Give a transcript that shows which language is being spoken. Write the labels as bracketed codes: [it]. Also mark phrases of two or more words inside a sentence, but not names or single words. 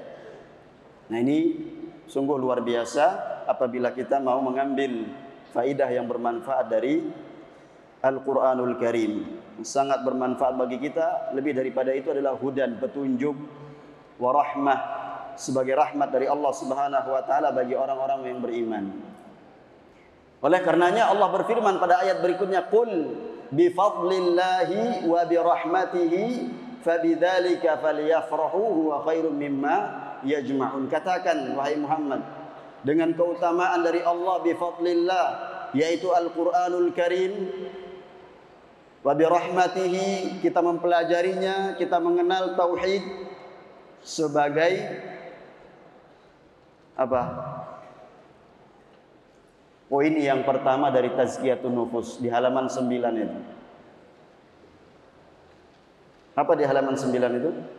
[id] Nah, ini sungguh luar biasa apabila kita mau mengambil faidah yang bermanfaat dari Al-Quranul Karim. Sangat bermanfaat bagi kita. Lebih daripada itu adalah hudan, petunjuk, warahmah, sebagai rahmat dari Allah [ar] سبحانه وتعالى [id] bagi orang-orang yang beriman. Oleh karenanya Allah berfirman pada ayat berikutnya, [ar] قل بفضل الله وبرحمته فبذلك فليفرحوا هو خير مما يجمعون. [id] Katakan wahai Muhammad, dengan keutamaan dari Allah, [ar] بفضل الله, [id] yaitu Al-Qur'anul Karim, [ar] وبرحمته, [id] kita mempelajarinya, kita mengenal tauhid sebagai apa? Poin yang pertama dari [ar] تزكية النفوس [id] di halaman 9 itu. Apa di halaman 9 itu?